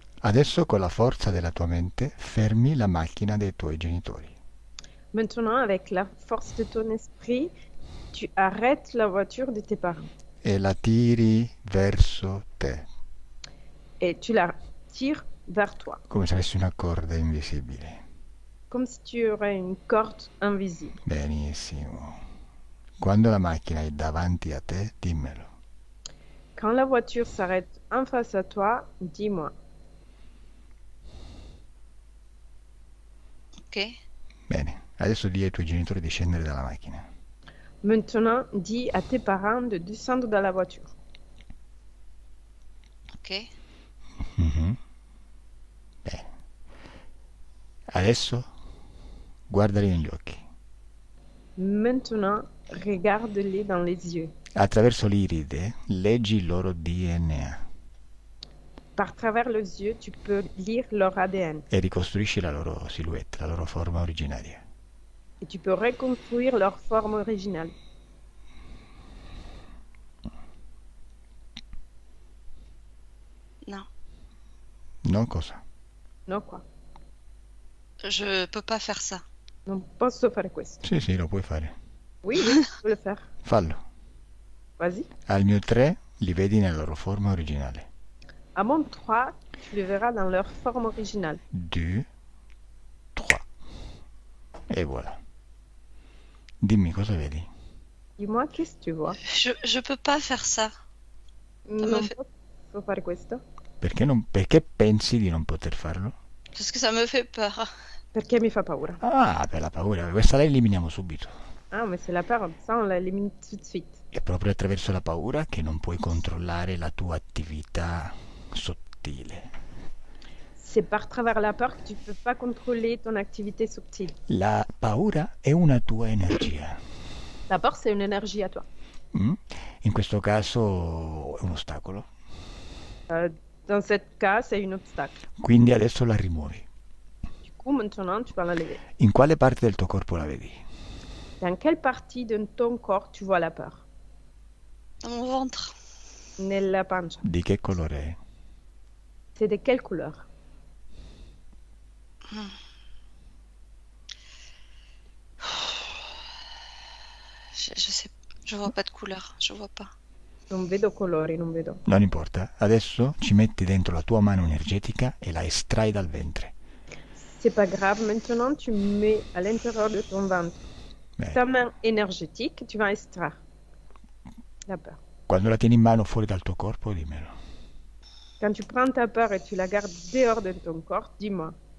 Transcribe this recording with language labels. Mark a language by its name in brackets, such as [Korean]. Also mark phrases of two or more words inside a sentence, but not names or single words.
[Italian] Adesso con la forza della tua mente fermi la macchina dei tuoi genitori. [French] Maintenant, avec la force de ton esprit, tu arrêtes la voiture de tes parents. [Italian] E la tiri verso te. [French] Et tu la tires vers toi. [Italian] Come se avessi una corda invisibile. [French] Comme si tu aurais une corde invisible. [Italian] Benissimo. Quando la macchina è davanti a te, dimmelo. [French] Quand la voiture s'arrête en face à toi, dis-moi. Ok. [Italian] Bene, adesso di ai tuoi genitori di scendere dalla macchina. [French] Maintenant, dis à tes parents de descendre dans la voiture. [Italian] Ok. Bene. Adesso guardali negli occhi. [French] Maintenant, regarde-les dans les yeux. [Italian] Attraverso l'iride leggi il loro DNA. [French] Par travers les yeux, tu peux lire leur ADN. [Italian] E ricostruisci la loro silhouette, la loro forma originaria. [French] Et tu peux reconstruire leur forme originale. [Italian] Non. No, cosa? [French] No, quoi? Je peux pas faire ça. [Italian] Non posso fare questo. Sì, lo puoi fare. [French] Oui, tu peux le faire. [Italian] Fallo. [French] Vas-y. [Italian] Al mio 3 li vedi nella loro forma originale. [French] À mon 3, tu le verras dans leur forme originale. [Italian] 2, 3. E voilà. Dimmi cosa vedi. [French] Dis-moi, qu'est-ce que tu vois? Je peux pas faire ça. [Italian] Non posso fare questo. Perché pensi di non poter farlo? [French] Parce que ça me fait peur. [Italian] Perché mi fa paura. Ah, per la paura. Questa la eliminiamo subito. [French] Ah, mais c'est la peur. Ça, on l'élimine tout de suite. [Italian] È proprio attraverso la paura che non puoi controllare la tua attività sottile. [French] C'est par travers la peur que tu ne peux pas contrôler ton activité subtile. [Italian] La paura è una tua energia. [French] La peur, c'est une énergie à toi. [Italian] In questo caso è un ostacolo. [French] Dans ce cas, c'est un obstacle. [Italian] Quindi adesso la rimuovi. [French] Du coup, maintenant, tu vas la lever. [Italian] In quale parte del tuo corpo la vedi? [French] Dans quelle partie de ton corps tu vois la peur? Dans mon ventre. [Italian] Nella pancia. Di che colore è? [French] C'est de quelle couleur? Je sais, je vois pas de couleur, je vois pas. [Italian] Non vedo colori, non vedo. Non importa, adesso ci metti dentro la tua mano energetica e la estrai dal ventre. [French] C'est pas grave, maintenant tu mets à l'intérieur de ton ventre ta main énergétique, tu vas extraire la peur. [Italian] Quando la tieni in mano fuori dal tuo corpo, dimmelo. [French] Quand tu prends ta peur et tu la gardes dehors de ton corps, dis-moi.